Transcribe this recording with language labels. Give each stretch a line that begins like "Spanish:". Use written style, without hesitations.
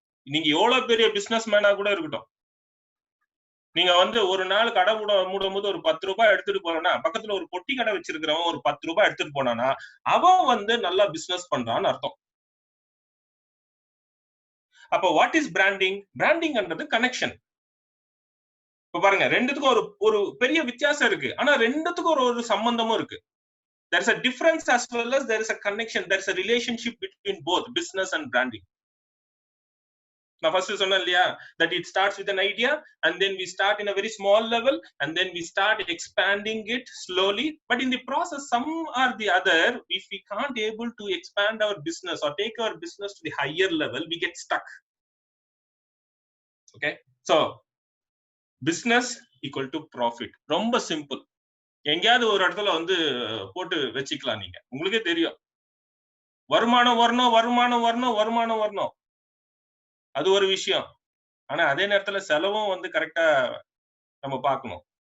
Tamil: நீங்க எவ்வளவு பெரிய பிசினஸ் மேனா கூட இருக்கட்டும், நீங்க வந்து ஒரு நாள் கடை மூடும் போது ஒரு 10 ரூபாய் எடுத்துட்டு போறேன்னா, பக்கத்துல ஒரு பொட்டி கடை வச்சிருக்கிறவன் ஒரு 10 ரூபாய் எடுத்துட்டு போனானா அவன் வந்து நல்லா பிசினஸ் பண்றான்னு அர்த்தம். அப்ப
English: What is branding?
Tamil: பிராண்டிங்ன்றது கனெக்ஷன். இப்ப பாருங்க, ரெண்டுத்துக்கும் ஒரு பெரிய வித்தியாசம் இருக்கு, ஆனா ரெண்டுத்துக்கும் ஒரு சம்பந்தமும் இருக்கு.
English: There is a difference as well as there is a connection, there is a relationship between both business and branding. Now first
Tamil: சொன்னேன் இல்லையா,
English: that it starts with an idea and then we start in a very small level and then we start expanding it slowly, but in the process some or the other, if we can't able to expand our business or take our business to the higher level, we get stuck. Okay, so business equal to profit.
Tamil: ரொம்ப simple. எங்கேயாவது ஒரு இடத்துல வந்து போட்டு வச்சுக்கலாம். நீங்க உங்களுக்கே தெரியும், வருமானம் வரணும், வருமானம் வரணும், வருமானம் வரணும், அது ஒரு விஷயம். ஆனா அதே நேரத்துல செலவும் வந்து கரெக்டா நம்ம பார்க்கணும்.